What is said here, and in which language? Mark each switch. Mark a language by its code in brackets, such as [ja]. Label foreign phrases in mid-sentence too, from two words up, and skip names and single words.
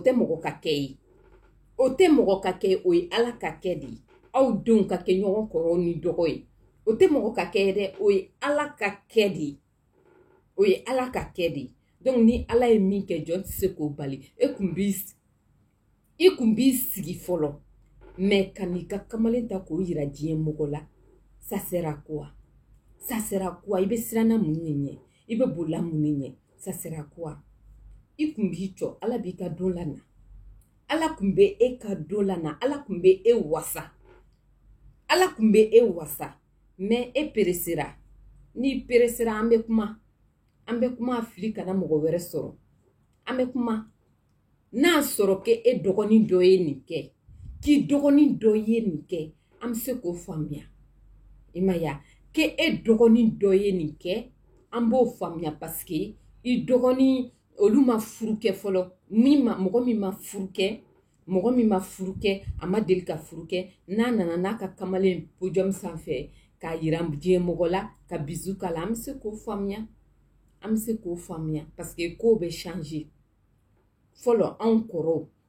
[bm] tɛ mɔgɔ ka kɛ ye o tɛ mɔgɔ ka kɛ o ye Ala ka kɛ de ye aw denw ka kɛ ɲɔgɔn kɔrɔ ni dɔgɔ ye o tɛ mɔgɔ ka kɛ dɛ o ye Ala ka kɛ de ye o ye Ala ka kɛ de ye donc ni Ala ye min kɛ jɔn tɛ se k'o bali i kun b'i sigi fɔlɔ mais ka n'i ka kamalen ta k'o yira diɲɛ mɔgɔ la [fr] ça sert à quoi ça sert à quoi [bm] i bɛ siranna mun de ɲɛ i bɛ bolila mun de ɲɛ [fr] ça sert à [bm] quoi i kun b'i jɔ Ala b'i ka don lana Ala kun bɛ e ka don lana Ala kun bɛ e wasa Ala kun bɛ e wasa mais e peresera n'i peresera an bɛ kuma fili kana mɔgɔ wɛrɛ sɔrɔ an bɛ kuma n'a sɔrɔ ke e dɔgɔnin dɔ ye nin kɛ k'i dɔgɔnin dɔ ye nin kɛ an bɛ se k'o faamuya i ma ya ke e dɔgɔnin dɔ ye nin kɛ an b'o faamuya [fr] parce que [bm] i dɔgɔnin olu ma furu kɛ fɔlɔ mɔgɔ min ma furu kɛ a ma deli ka furu kɛ n'a nana n'a ka kamalen podium sanfɛ k'a yira diɲɛ mɔgɔ la ka bisu k'a la an bɛ se k'o faamuya [fr] parce que [bm] kow bɛ changer fɔlɔ anw kɔrɔw